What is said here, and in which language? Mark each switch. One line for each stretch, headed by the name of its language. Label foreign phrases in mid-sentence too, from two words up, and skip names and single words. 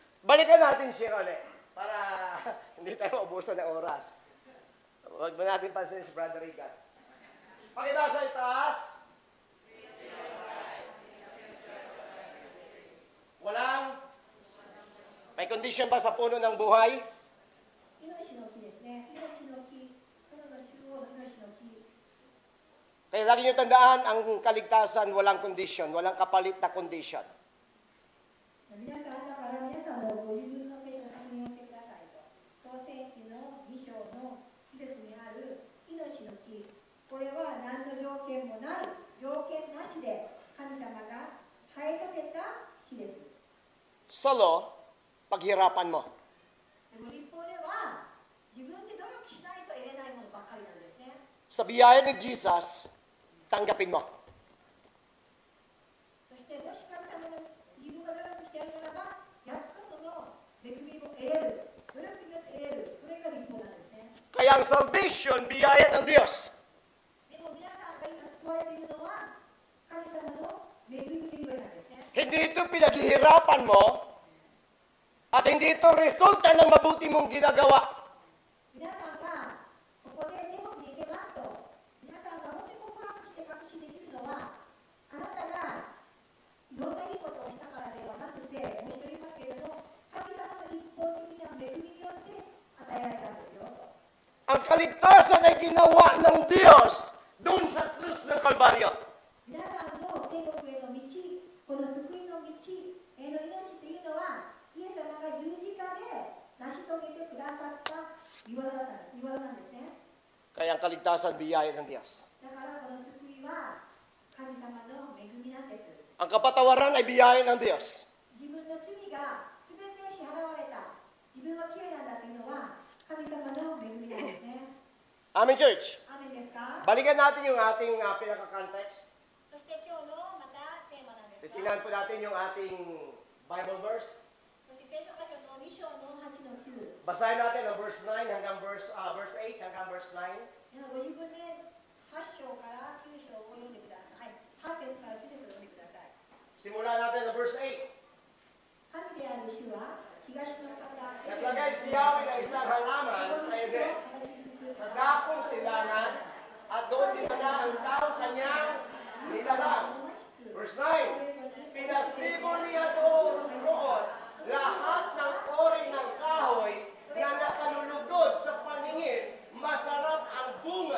Filipino: Balikan natin si Rone para hindi tayo maubusan ng oras. Huwag mo natin pansin si Brother Rican. Pakibasa itaas. Walang may condition ba sa puno ng buhay?
Japanese: 命の木ですね。命の木、この中央の命の木。
Filipino: Kaya lagi nyo tandaan, ang kaligtasan walang condition, walang kapalit na condition.
Japanese: 皆さん、だから皆さんもご自分の聖書の確認をしてくださいと。創世記の2章の季節にある命の木。これは何の条件もない、条件なしで神様が生えさせた木です。
Filipino: Solo, paghirapan mo.
Japanese: でも立法では自分で努力しないと得れないものばっかりなんですね。
Filipino: Sa biyaya ni Jesus, tanggapin mo.
Japanese: そしてもし神様の自分が努力してやるならば、やっとその恵みを得れる、努力によって得れる、それが立法なんですね。
Filipino: Kaya ang salvation, biyaya ng Diyos.
Japanese: でも皆さんが今救われているのは神様の恵みというわけなんですね。
Filipino: Hindi ito pinaghihirapan mo at hindi ito resulta ng mabuti mong ginagawa.
Japanese: 皆さんがここで天国に行けますと、皆さんが本当に心して確信できるのは、あなたがいろんないいことをしたからではなくて、申し上げますけれども、神様の一方的な恵みによって与えられたんですよ。
Filipino: Ang kaligtasan ay ginawa ng Diyos doon sa krus ng Kalbaryo.
Japanese: 皆さんの天国への道、この救いの道への命というのは、イエス様が十字架で成し遂げてくださった御業なんですね。
Filipino: Kaya ang kaligtasan, biyaya ng Diyos.
Japanese: だからこの救いは神様の恵みなんです。
Filipino: Ang kapatawaran ay biyaya ng Diyos.
Japanese: 自分の罪が全て支払われた、自分はきれいなんだというのは神様の恵みなんですね。
English: Amen, church.
Japanese: アーメンですか？
Filipino: Balikan natin yung ating pinaka-context.
Japanese: そして今日のまたテーマなんですが、
Filipino: Titingnan po natin yung ating Bible verse.
Japanese: そして聖書箇所の2章の8の9。
Filipino: Basahin natin ang verse 9 hanggang verse 8 hanggang verse 9.
Japanese: ご自分で8章から9章を読んでください。8節から9節を読んでください。
Filipino: Simulan natin ang verse 8.
Japanese: 神である主は東の方、
Filipino: Naglagay si Yahweh ng isang halaman sa Eden, sa dakong silangan, at doon dinala ang tao kanyang nilalang. Verse 9. Pinasibo niya doon lahat ng ori ng kahoy na nakalulugod sa paningin, masarap ang bunga.